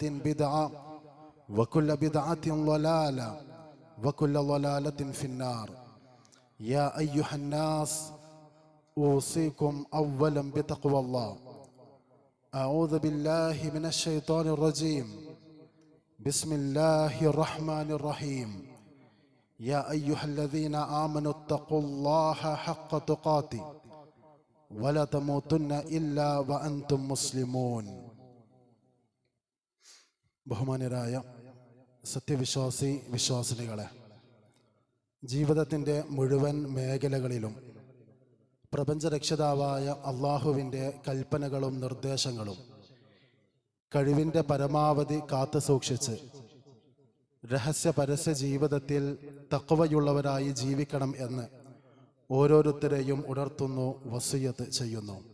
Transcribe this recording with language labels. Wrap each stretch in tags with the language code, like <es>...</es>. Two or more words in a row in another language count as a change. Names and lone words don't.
<ar>بدعة وكل بدعة ضلالة وكل ضلالة في النار يا أيها الناس أوصيكم أولا بتقوى الله أعوذ بالله من الشيطان الرجيم بسم الله الرحمن الرحيم يا أيها الذين آمنوا اتقوا الله حق تقاته ولا تموتن إلا وأنتم مسلمون</ar> <ml>ബഹുമാന്യരായ സത്യവിശ്വാസി വിശ്വാസിനികളെ, ജീവിതത്തിൻ്റെ മുഴുവൻ മേഖലകളിലും പ്രപഞ്ചരക്ഷിതാവായ അള്ളാഹുവിൻ്റെ കൽപ്പനകളും നിർദ്ദേശങ്ങളും കഴിവിൻ്റെ പരമാവധി കാത്തു സൂക്ഷിച്ച് രഹസ്യ പരസ്യ ജീവിതത്തിൽ തഖ്വയുള്ളവരായി ജീവിക്കണം എന്ന് ഓരോരുത്തരെയും ഉണർത്തുന്നു, വസിയ്യത്ത് ചെയ്യുന്നു.</ml>